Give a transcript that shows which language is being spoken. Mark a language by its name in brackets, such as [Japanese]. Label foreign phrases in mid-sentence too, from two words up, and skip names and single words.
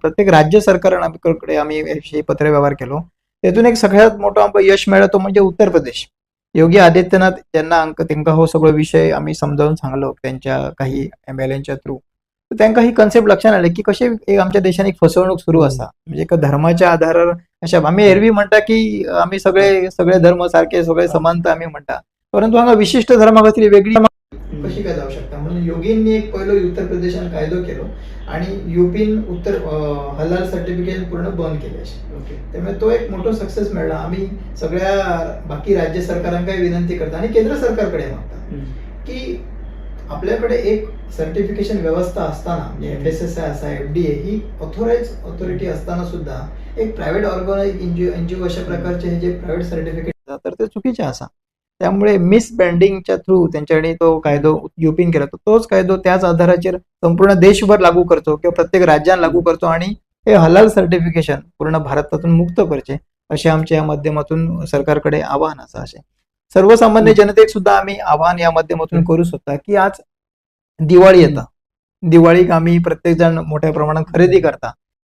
[Konkani] प्रत्येक राज्य सरकाराकडे आम्ही ह्याविषयी पत्रव्यवहार केलो. तेतून एक सगळ्यात मोठो आमकां यश मेळ्ळो तो म्हणजे उत्तर प्रदेश. योगी आदित्यनाथ जेन्ना तांकां हो सगळो विषय आम्ही समजावून सांगलो त्यांच्या काही [English] MLAs through, [Konkani] तर तांकां ही कन्सेप्ट लक्षात आयली की कशें एक आमच्या देशान एक फसवणूक सुरू आसा. म्हणजे एका धर्माच्या आधारार अशा आम्ही एरवी म्हणता की आम्ही सगळे धर्म सारखे सगळे समानता आम्ही म्हणता, परंतु हांगा विशिष्ट धर्मा खातीर वेगळी कशी काय जाऊ शकता. म्हणून योगींनी एक पहिलो उत्तर प्रदेशान कायदो केलो आणि युपीन [English] halal certification [Konkani] पूर्ण बंद केले अशें. त्यामुळे तो एक मोठो सक्सेस मेळ्ळा. आम्ही सगळ्या बाकी राज्य सरकारांकाय विनंती करता आणि केंद्र सरकारकडे मागता की आपल्याकडे एक सर्टिफिकेशन व्यवस्था असताना म्हणजे FSSAI असा FDA ही [English] authorize authority [Konkani] असताना सुद्धा एक [English] private organize NGO [Konkani] अशा प्रकारचे हे जे [English] private certificate [Konkani] तर ते चुकीचे असा. त्यामुळे [English] misbranding through [Konkani] त्यांच्याकडे तो कायदो युपीन केला. तोच कायदो त्याच आधाराचेर संपूर्ण देशभर लागू करचो किंवा प्रत्येक राज्यात लागू करचो आणि हे [English] halal certification [Konkani] पूर्ण भारतातून मुक्त करचे असे आमच्या या माध्यमातून सरकारकडे आवाहन असा. असे सर्वसामान्य जनतेक सुद्धा आम्ही आवाहन या माध्यमातून करू शकता की आज दिवाळी येता, दिवाळीक आम्ही प्रत्येक जण मोठ्या प्रमाणात खरेदी करता